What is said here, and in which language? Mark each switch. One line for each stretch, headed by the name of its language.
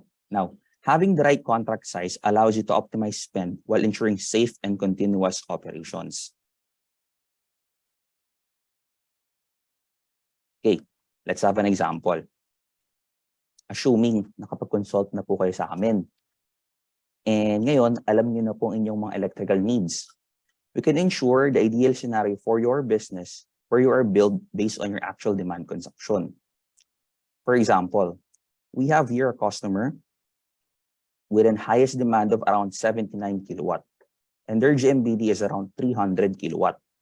English: Now, having the right contract size allows you to optimize spend while ensuring safe and continuous operations. Okay, let's have an example.
Filipino: Assuming nakapag-consult na po kayo sa amin. And ngayon, alam niyo na po ang inyong mga
English: electrical needs. We can ensure the ideal scenario for your business where you are billed based on your actual demand consumption. For example, we have here a customer with an highest demand of around 79 kilowatt, and their GMBD is around 300 kilowatt.